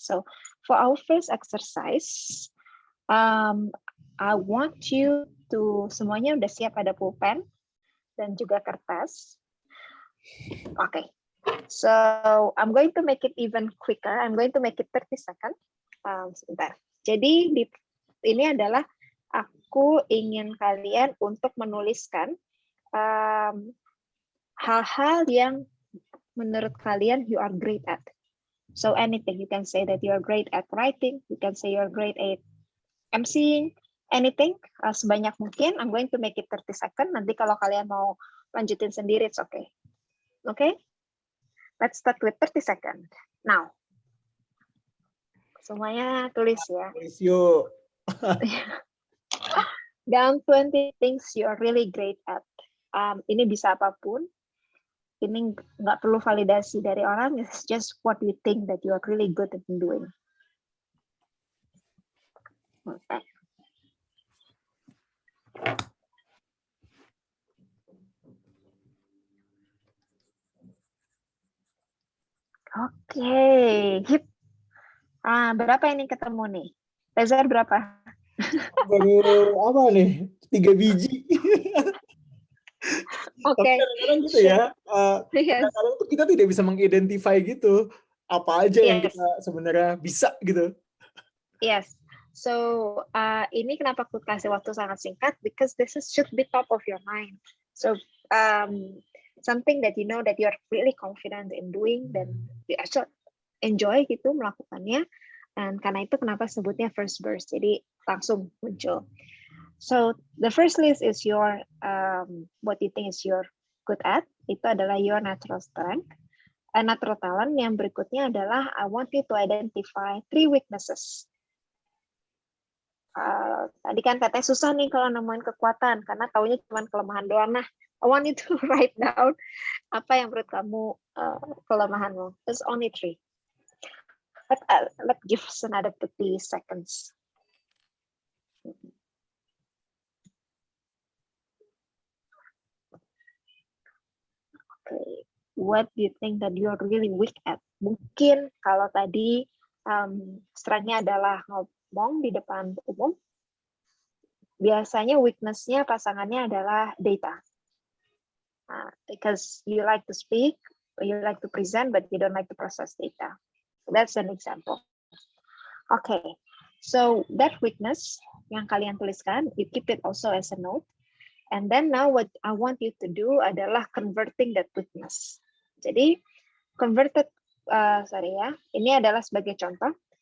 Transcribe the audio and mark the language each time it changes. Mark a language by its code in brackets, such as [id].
[en] So for our first exercise, I want you to [id] semuanya udah siap, ada pulpen dan juga kertas. [en] Okay, so I'm going to make it even quicker. I'm going to make it 30 seconds. [id] Sebentar. Jadi ini adalah aku ingin kalian untuk menuliskan hal-hal yang menurut kalian [en] you are great at. So anything, you can say that you are great at writing, you can say you are great at emceeing, anything, [id] sebanyak mungkin. [en] I'm going to make it 30 seconds. [id] Nanti kalau kalian mau lanjutin sendiri, [en] it's okay. Okay? Let's start with 30 seconds. Now. [id] Semuanya tulis ya. Tulis yuk. [en] Down 20 things you are really great at. [id] Ini bisa apapun. Ini nggak perlu validasi dari orang. [en] It's just what you think that you are really good at doing. Okay. [id] Oke, hip. Berapa ini ketemu nih? Reza berapa? Baru apa nih? 3 biji. Oke. Tapi kadang-kadang gitu ya. Kadang-kadang tuh kita tidak bisa mengidentify gitu apa aja yang kita sebenarnya bisa gitu. [en] Yes. So [id] ini kenapa aku kasih waktu sangat singkat, [en] because this should be top of your mind. So something that you know that you are really confident in doing, dan you actually enjoy [id] gitu melakukannya. Dan karena itu kenapa sebutnya [en] first burst. [id] Jadi langsung muncul. [en] So the first list is your what you think is you're good at. [id] Itu adalah [en] your natural strength. Natural talent. [id] Yang berikutnya adalah [en] I want you to identify 3 weaknesses. [id] Tadi kan katanya susah nih kalau nemuin kekuatan karena taunya cuma kelemahan doang. [en] Nah, I want you to write down [id] apa yang menurut kamu kelemahanmu. [en] There's only 3. Let's give us another 30 seconds. Okay. What do you think that you are really weak at? [id] Mungkin kalau tadi strength-nya adalah ngomong di depan umum, biasanya weakness-nya pasangannya adalah data. [en] Because you like to speak, you like to present, but you don't like to process data. That's an example. Okay, so that weakness [id] yang kalian tuliskan, [en] you keep it also as a note. And then now what I want you to do adalah converting that weakness. [id] Jadi converted, ini adalah sebagai contoh.